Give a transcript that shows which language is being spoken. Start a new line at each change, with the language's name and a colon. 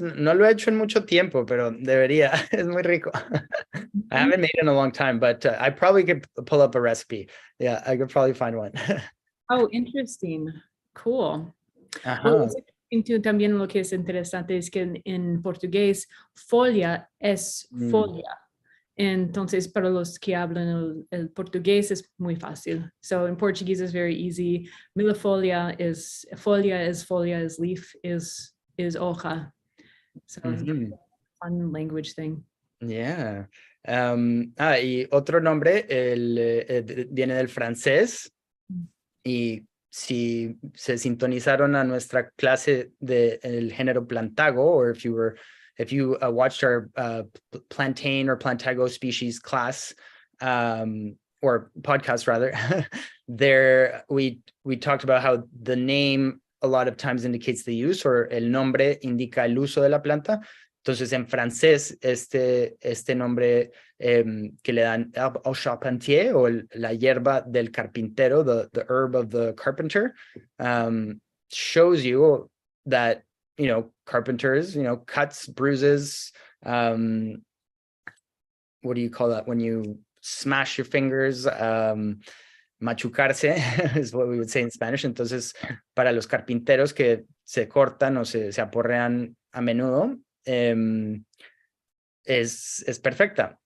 Spanish: No lo he hecho en mucho tiempo, pero debería. Es muy rico.
English: I haven't made it in a long time, but I probably could pull up a recipe. Yeah, I could probably find one. Oh, interesting. Cool. Well,
Spanish: también lo que es interesante es que en portugués folia es folia. Entonces, para los que hablan el portugués es muy fácil.
English: So in Portuguese it's very easy. Milefolia is leaf, is hoja. So it's a fun language thing. Yeah.
Spanish: Y otro nombre viene del francés, y si se sintonizaron a nuestra clase del género plantago,
English: or if you watched our plantain or plantago species class, or podcast rather, there we talked about how the name a lot of times indicates the use, or
Spanish: el nombre indica el uso de la planta. Entonces, en francés, este nombre que le dan
English: au charpentier,
Spanish: o la hierba del carpintero,
English: the herb of the carpenter, shows you that, carpenters, cuts, bruises, what do you call that when you smash your fingers?
Spanish: Machucarse
English: is what we would say in Spanish.
Spanish: Entonces, para los carpinteros que se cortan o se aporrean a menudo, es perfecta.